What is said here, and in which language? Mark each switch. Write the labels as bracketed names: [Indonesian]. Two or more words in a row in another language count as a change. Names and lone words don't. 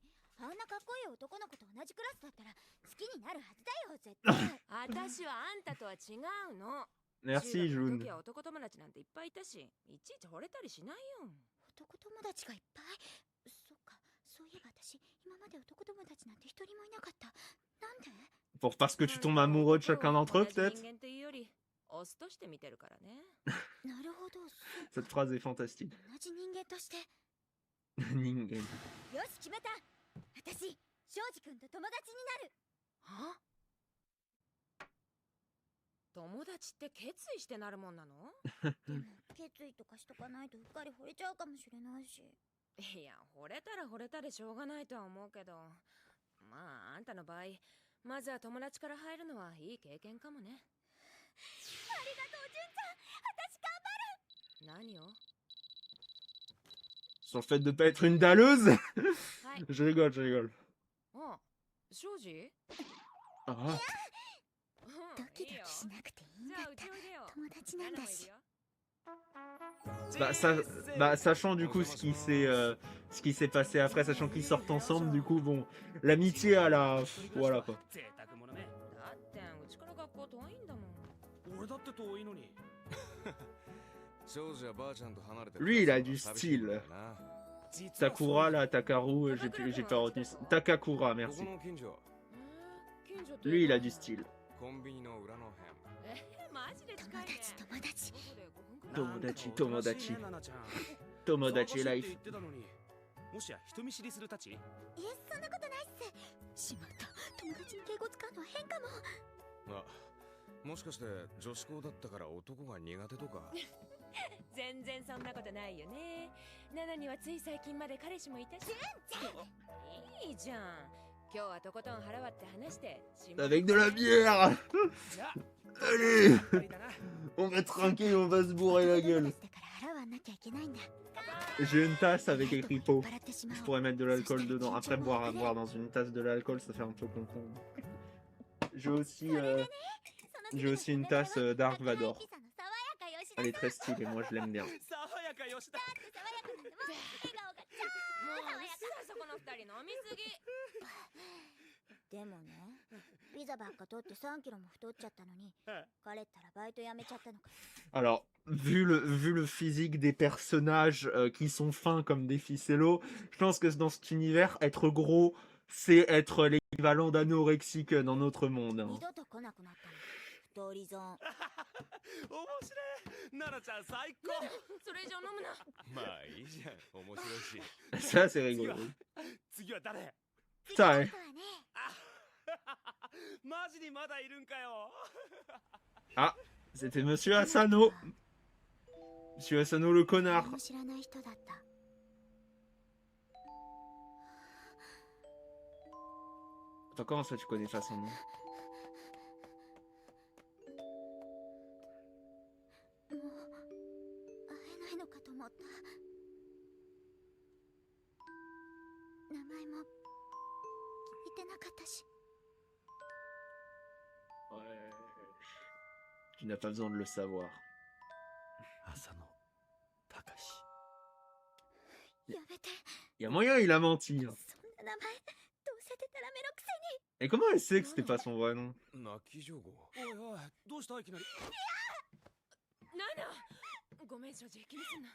[Japanese] あんなかっこいい男の子と同じクラスだったら好きになるはずだよ、絶対。あたしはあんたとは違うの。 [French] Merci [Japanese] 中学の June. 時は男友達なんていっぱいいたし、いちいち惚れたりしないよ。男友達がいっぱい。そっか、そういえば私、今まで男友達なんて一人もいなかった。なんで？ [French] Parce que tu tombes amoureux de chacun d'entre eux peut-être? [Japanese] 人間というよりオスとして見てるからね。なるほど。 [French] Cette phrase est fantastique. [Japanese] 同じ人間として。 Ningen. よし、決めた。私、庄司君と友達になる。は？友達って決意してなるもんなの？でも、決意とかしとかないとうっかり惚れちゃうかもしれないし。いや、惚れたら惚れたでしょうがないとは思うけど、まああんたの場合、 まずは友達から入るのはいい経験かもね。ありがとう、純ちゃん。私頑張る。何を？ [French] Sur le fait de pas être une dalleuse. [Japanese] はい。 [French] Je rigole, je rigole. [Japanese] あ、庄司？ Ah. ドキドキしなくていいんだった。友達なんだし。 [French] Sachant du coup ce qui s'est passé après, sachant qu'ils sortent ensemble, du coup, bon, l'amitié à la... Voilà quoi. [Japanese] だってうちから学校遠いんだもん。俺だって遠いのに。少女はばあちゃんと離れて [French] Lui, il a du style. Takura, là, Takaru, j'ai pas retenu. Takakura, merci. [Japanese] ここの近所近所って。 Lui, il a du style. コンビニの裏の辺マジで近いね。友達。友達なんかおとなしいねナナちゃん。友達ライフ。探しって言ってたのに。もしや人見知りするたち？いえ、そんなことないっす。しまった。友達に敬語使うのは変かも。あ、もしかして女子校だったから男が苦手とか全然そんなことないよね。ナナにはつい最近まで彼氏もいたし。いいじゃん。今日はとことん腹割って話して。 [French] Avec de la bière. Allez, on va trinquer, on va se bourrer la gueule. J'ai une tasse avec écrit pot. Je pourrais mettre de l'alcool dedans. Après, boire dans une tasse de l'alcool, ça fait un peu con. J'ai aussi une tasse Dark Vador. Elle est très stylée, moi je l'aime bien. [Japanese] でもね、ピザばっか取って3キロも太っちゃったのに、彼ったらバイト辞めちゃったのか。 [French] Alors, vu le physique des personnages qui sont fins comme des ficellos, je pense que dans cet univers, être gros, c'est être l'équivalent d'anorexique dans notre monde. Hein. [Japanese] 二度と来なくなったの。太り損。面白い。ナナちゃん最高。それ以上飲むな。まあいいじゃん、面白いし [French] Ça, c'est rigolo. [Japanese] 次は誰？ [French] Putain, hein. [Japanese] マジにまだいるんかよ。 [French] Ah, c'était Monsieur Asano. Monsieur Asano le connard. [Japanese] 誰も知らない人だった。 [French] Attends, comment ça tu connais pas son nom? [Japanese] もう会えないのかと思った。名前も言ってなかったし。 [French] Ouais. Tu n'as pas besoin de le savoir. [Japanese] Asano Takashi. やめて。 [French] Il y a moyen, il a menti. Hein. [Japanese] そんな名前どうせでたらめのくせに。 [French] Et comment elle sait que c'était pas son vrai nom? [Japanese] 泣き上戸おいおい、どうしたいきなり。ナナ、ごめん庄司、気にすんな。